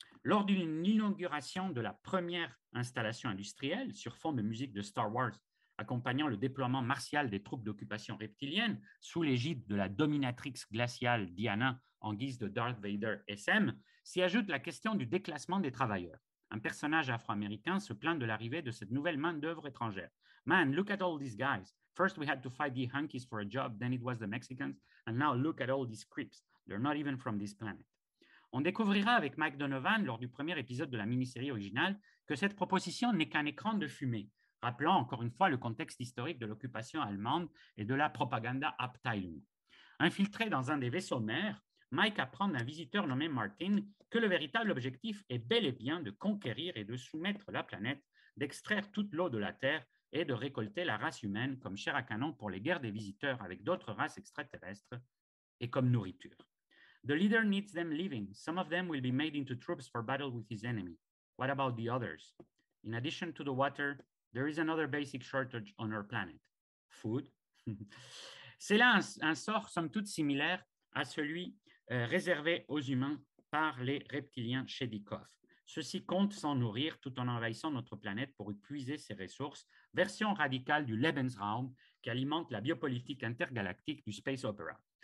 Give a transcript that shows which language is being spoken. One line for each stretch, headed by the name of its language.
French: Lors d'une inauguration de la première installation industrielle sur fond de musique de Star Wars, accompagnant le déploiement martial des troupes d'occupation reptilienne sous l'égide de la dominatrix glaciale Diana en guise de Darth Vader SM, s'y ajoute la question du déclassement des travailleurs. Un personnage afro-américain se plaint de l'arrivée de cette nouvelle main-d'œuvre étrangère.
English: Man, look at all these guys. First we had to fight the Yankees for a job, then it was the Mexicans, and now look at all these creeps. They're not even from this planet.
French: On découvrira avec Mike Donovan, lors du premier épisode de la mini-série originale, que cette proposition n'est qu'un écran de fumée, rappelant encore une fois le contexte historique de l'occupation allemande et de la propaganda Abteilung. Infiltré dans un des vaisseaux mers, Mike apprend d'un visiteur nommé Martin que le véritable objectif est bel et bien de conquérir et de soumettre la planète, d'extraire toute l'eau de la Terre et de récolter la race humaine comme chair à canon pour les guerres des visiteurs avec d'autres races extraterrestres et comme nourriture.
English: The leader needs them living. Some of them will be made into troops for battle with his enemy. What about the others? In addition to the water, there is another basic shortage on our planet. Food.
French: C'est là un sort, somme toute, similaire à celui réservé aux humains par les reptiliens chez Dikov. Ceux-ci comptent s'en nourrir tout en envahissant notre planète pour épuiser ses ressources, version radicale du Lebensraum qui alimente la biopolitique intergalactique du space opera.